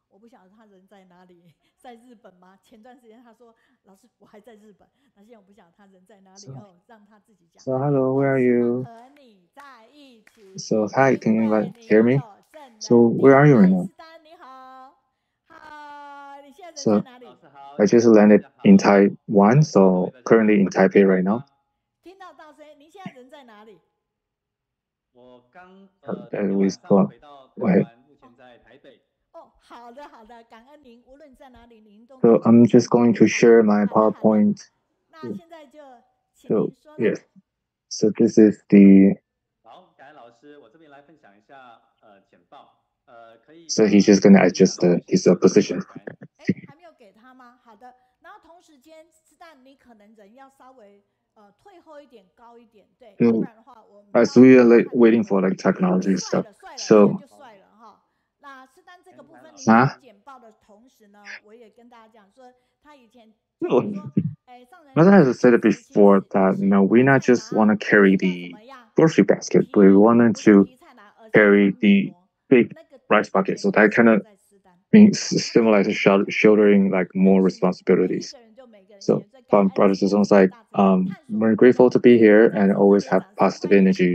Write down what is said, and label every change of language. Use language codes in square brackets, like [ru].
[zh] 我不晓得他人在哪里，在日本吗？前段时间他说：“老师，我还在日本。” 那现在我不晓得他人在哪里哦，让他自己讲。 [en] So hello, where are you? [zh] 和你在一起。 [en] So hi, can you hear me? So where are you right now? [zh] 你好，好，你现在人在 [en] So [zh] 哪里？ [en] I just landed in Taiwan, so currently in Taipei right now. [zh] 听到大声，您现在人在哪里？我刚 [en] we got [zh] 目前在台北。哦，好的好的，感恩您，无论在哪里，您都。 [en] So I'm just going to share my PowerPoint. [zh] 那现在就请 [en] So [zh] 您说。 [en] yes, so this is the. [zh] 好，感恩老师，我这边来分享一下简报。 [en] So he's just gonna adjust his position. [zh] 哎，还没有给他吗？好的，然后同时间，但你可能人要稍微退后一点，高一点，对，要不然的话我。 [en] As we are like waiting for like technology stuff, so. [zh] 就帅了哈。那是当这个部分您简报的同时呢，我也跟大家讲说，他以前说， [en] As I said it before, that we not just want to carry the grocery basket, but we wanted to carry the big rice bucket. So that kind of means symbolizes shouldering like more responsibilities. So from Brothers and Sons, like we're grateful to be here and always have positive energy.